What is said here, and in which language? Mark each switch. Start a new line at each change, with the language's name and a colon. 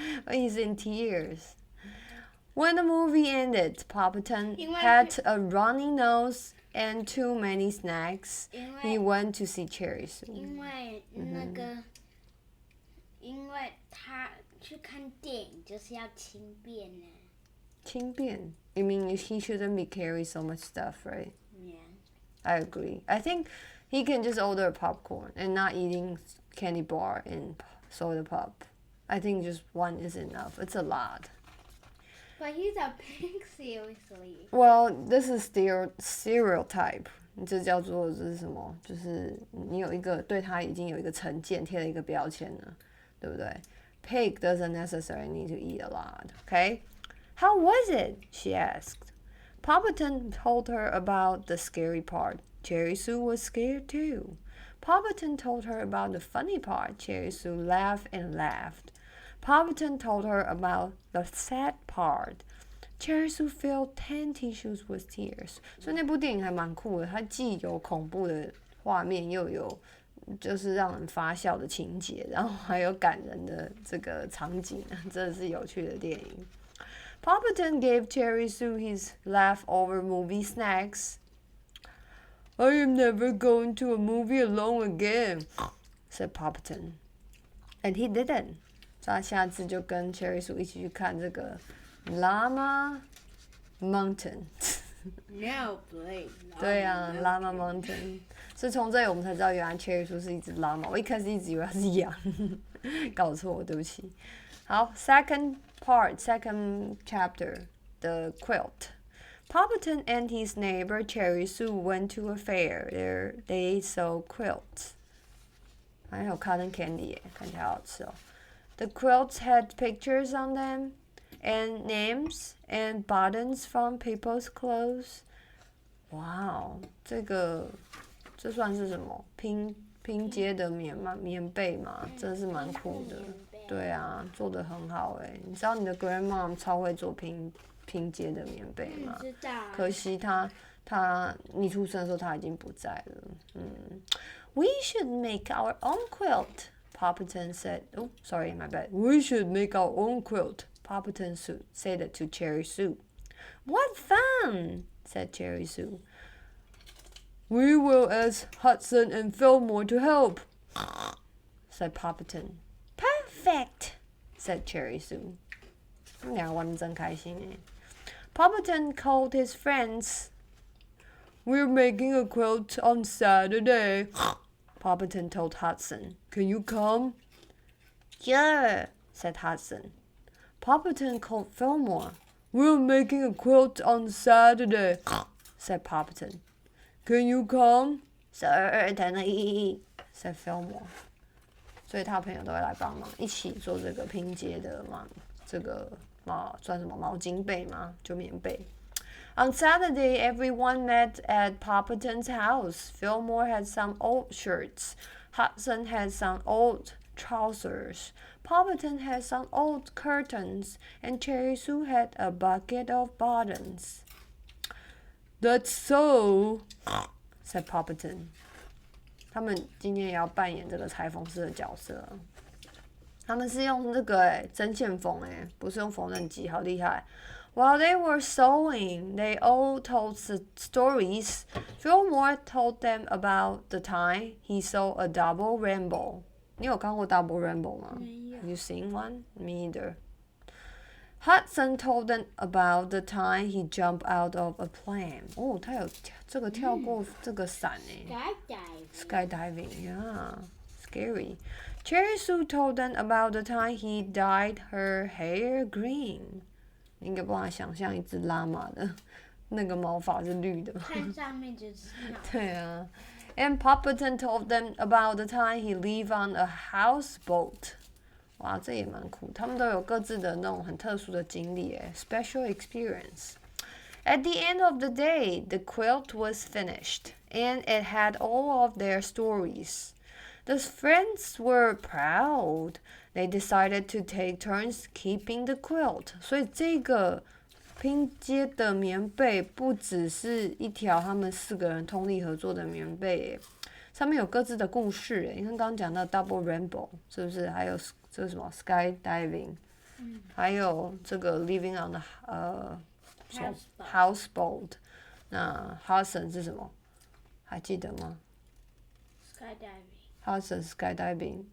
English: He's in tears. When the movie ended, Poppleton had a runny nose and too many snacks. He went to see Cherry Sue.
Chinese: 因为他去看电影就是要轻便呢。轻便?
English: You mean he shouldn't be carrying so much stuff, right? Yeah. I agree. I think he can just order popcorn and not eating candy bar and soda pop. I think just one is enough. It's a lot. But he's a pig, seriously. Well, this is stereotype.
Chinese: 这叫做这是什么？就是你有一个对他已经有一个成见，贴了一个标签了，对不对？
English: Pig doesn't necessarily need to eat a lot. Okay? How was it? She asked. Poppleton told her about the scary part. Cherry Sue was scared too. Poppleton told her about the funny part. Cherry Sue laughed and laughed. Poppleton told her about the sad part. Cherry Sue filled 10 tissues with tears.
Chinese: 所以那部电影还蛮酷的，它既有恐怖的画面，又有就是让人发笑的情节，然后还有感人的这个场景，真的是有趣的电影。
English: Poppleton gave Cherry Sue his leftover movie snacks. I am never going to a movie alone again, said Poppleton. And he didn't.
Chinese: 所以他下次就跟 Cherry Sue 一起去看这个 Llama Mountain.
English: No, please.
Chinese: 对啊 ，Llama Mountain. 所以从这里我们才知道，原来 Cherry Sue 是一只 llama。我一开始一直以为它是羊，搞错，对不起。好
English: ，second chapter, the quilt. Poppleton and his neighbor Cherry Sue went to a fair. There they saw quilts.
Chinese: 还有 cotton candy 耶，看起来好吃哦。
English: The quilts had pictures on them, and names and buttons from people's clothes.
Chinese: Wow, 这算是什么？拼接的棉被吗？真是蛮酷的。对啊，做得很好哎。你知道你的 grandma 超会做拼接的棉被吗？知道。可惜你出生的时候他已经不在了。
English: We should make our own quilt, Poppleton said. Oh, sorry, my bad. We should make our own quilt, Poppleton said it to Cherry Sue. What fun, said Cherry Sue. We will ask Hudson and Fillmore to help, said Poppleton. Perfect, said Cherry Sue.
Chinese: 他们两个玩得真开心哎。
English: Poppleton called his friends. We're making a quilt on Saturday, Poppleton told Hudson. Can you come? Sure, said Hudson. Poppleton called Fillmore. We're making a quilt on Saturday, said Poppleton. Can you come? Certainly, said Fillmore.
Chinese: 所以他朋友都会来帮忙，一起做这个拼接的嘛，这个算什么毛巾被吗？就棉被。
English: On Saturday, everyone met at Poppleton's house. Fillmore had some old shirts. Hudson had some old trousers. Poppleton had some old curtains. And Cherry Sue had a bucket of buttons. That's so, said Poppleton.
Chinese: 他们今天也要扮演这个裁缝师的角色。他们是用这个针线缝不是用缝纫机，好厉害。
English: While they were sewing, they all told stories. Fillmore told them about the time he saw a double rainbow.
Chinese: 你有看过 double rainbow 吗？没有。
English: Have you seen one? Me either. Hudson told them about the time he jumped out of a plane.
Chinese: 哦，他有这个跳过这个伞
English: Skydiving, yeah, scary. Cherry Sue told them about the time he dyed her hair green.
Chinese: 你应该帮他想象一只拉玛的那个毛发是绿的。看上面就知道。对啊。
English: And Poppleton told them about the time he lived on a houseboat.
Chinese: 哇，这也蛮酷，他们都有各自的那种很特殊的经历，
English: special experience. At the end of the day, the quilt was finished, and it had all of their stories. The friends were proud. They decided to take turns keeping the quilt.
Chinese: 所以这个拼接的棉被不只是一条他们4个人通力合作的棉被上面有各自的故事你看刚刚讲到 double rainbow 是不是？还有这个什么 skydiving，还有这个
English: living on the houseboat。
Chinese: 那 Hudson 是什么？还记得吗 ？Hudson skydiving。